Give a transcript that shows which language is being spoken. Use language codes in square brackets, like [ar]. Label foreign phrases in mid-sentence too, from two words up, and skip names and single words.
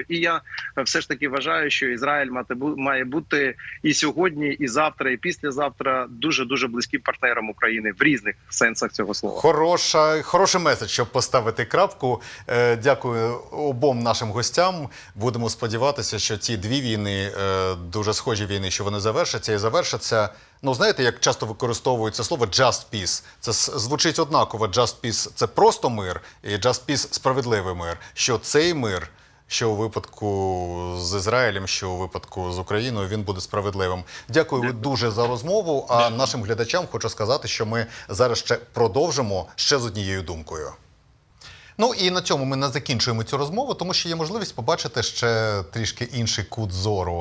[uk] І я все ж таки вважаю, що Ізраїль має бути і сьогодні, і завтра, і післязавтра дуже близьким партнером України в різних сенсах цього слова. Хороший меседж, щоб поставити крапку. Дякую обом нашим гостям. Будемо сподіватися, що ці дві війни, дуже схожі війни, що вони завершаться і завершаться. Ну, знаєте, як часто використовується слово [en] «just peace». [uk] Це звучить однаково. [en] «Just peace» – [uk] це просто мир, і [en] «just peace» – [uk] справедливий мир. Що цей мир, що у випадку з Ізраїлем, що у випадку з Україною, він буде справедливим. Дякую дуже за розмову, а нашим глядачам хочу сказати, що ми зараз ще продовжимо ще з однією думкою. Ну і на цьому ми не закінчуємо цю розмову, тому що є можливість побачити ще трішки інший кут зору.